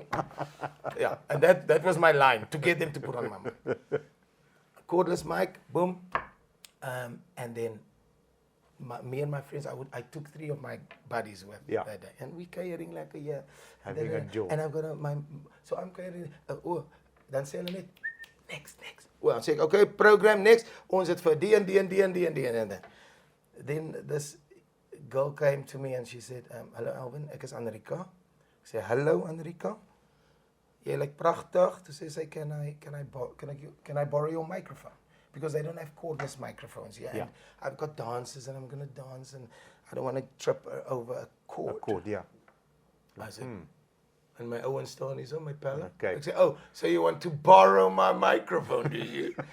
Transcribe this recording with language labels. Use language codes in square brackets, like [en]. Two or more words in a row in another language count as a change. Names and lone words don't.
[en] Yeah, and that was my line to get them to put on my mic. Cordless mic, boom, and then me and my friends, I took 3 of my buddies with that day, and we carrying like a year. Having a joke. And I've got so I'm carrying. [af] Dan sê hulle net next. [en] Well, I say okay, program next. [af] Ons het vir die en die. [en] Then this girl came to me and she said, "Hello Alvin, [af] ek is Anrika." Ek sê, "Hello Anrika. Jy lyk pragtig." Toe sê sy, [en] "Can I borrow your microphone?" Because they don't have cordless microphones here. Yeah. And I've got dancers and I'm going to dance and I don't want to trip over a cord. A cord, yeah. I said, and my Owen Stone is on my pallet. Okay. I said, oh, so you want to borrow my microphone, do you?